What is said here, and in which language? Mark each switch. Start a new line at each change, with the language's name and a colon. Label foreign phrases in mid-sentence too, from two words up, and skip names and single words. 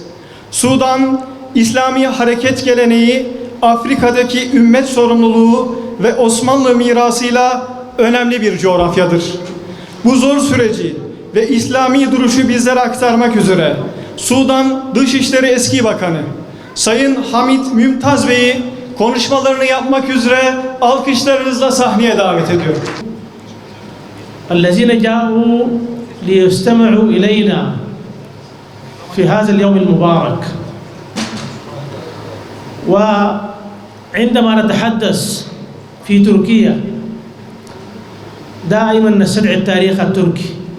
Turkish: Sudan, İslami hareket geleneği, Afrika'daki ümmet sorumluluğu ve Osmanlı mirasıyla önemli bir coğrafyadır. Bu zor süreci ve İslami duruşu bizlere aktarmak üzere Sudan Dışişleri Eski Bakanı Sayın Hamit Mümtaz Bey'i konuşmalarını yapmak üzere alkışlarınızla sahneye davet ediyorum.
Arabic: الذين جاءوا ليستمعوا إلينا في هذا اليوم المبارك. وعندما نتحدث في تركيا دائما نستدعي التاريخ التركي